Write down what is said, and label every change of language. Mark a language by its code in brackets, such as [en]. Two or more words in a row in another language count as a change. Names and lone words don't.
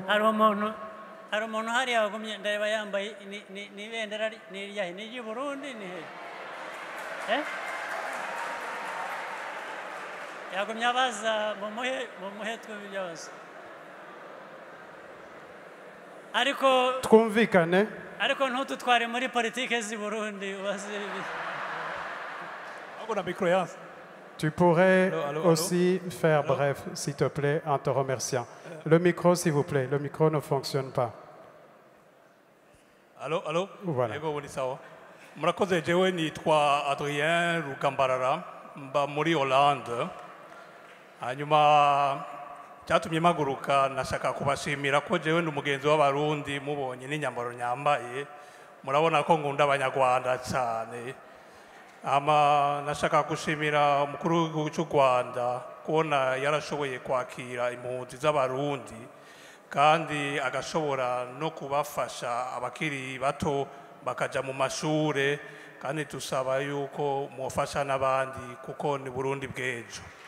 [rw] hari umuntu hariya wagumye ndareba yambaye ni ibendera ni iryahe ni iry'u Burundi ni he yagumye abaza mumuhe twumve byose ariko twumvikane ariko ntututware muri politike z'i Burundi ubaze [fr] tu pourrais Allô. aussi faire bref s'il te plaît en te remerciant le micro s'il vous plaît le micro ne fonctionne pas Allô Voilà. [rn] Yego buri sawa murakoze jewe nitwa Adrien Rugambarara mba muri Hollande hanyuma cyatumye mpaguruka nashaka kubashimira ko jewe ndi umugenzi w'abarundi mubonye n'inyambaro nyambaye murabona ko ngunda abanyarwanda cyane nashaka gushimira umukuru w'igihugu cy'u Rwanda kubona yarashoboye kwakira impunzi z'abarundi kandi agashobora no kubafasha abakiri bato bakaja mu mashure kandi tusaba yuko mufasha n'abandi kuko ni Burundi bw'ejo.